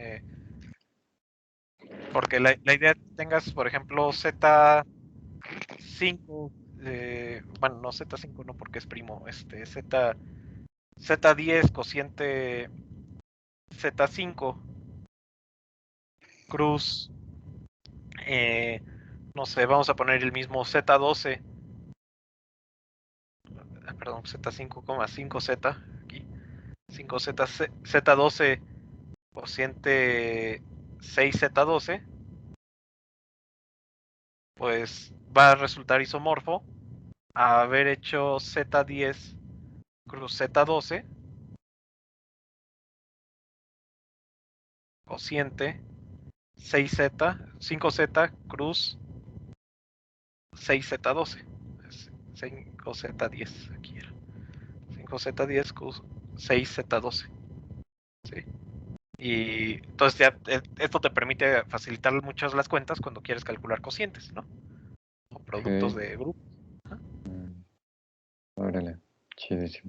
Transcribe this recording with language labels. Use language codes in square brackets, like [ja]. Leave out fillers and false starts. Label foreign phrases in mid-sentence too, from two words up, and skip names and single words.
[es] Porque la idea es que tengas, por ejemplo, Z5, bueno, no Z5 no porque es primo, Z10 cociente Z5 cruz, no sé, vamos a poner el mismo Z12, perdón, Z5,5Z, aquí, 5Z, Z12 cociente 6Z12, pues va a resultar isomorfo a haber hecho Z10 cruz Z12 cociente 6Z, 5Z cruz 6Z12. 5Z10, aquí era. 5Z10 cruz 6Z12. ¿Sí? Y entonces ya esto te permite facilitar muchas las cuentas cuando quieres calcular cocientes, ¿no? O productos de grupos. Órale, chidísimo.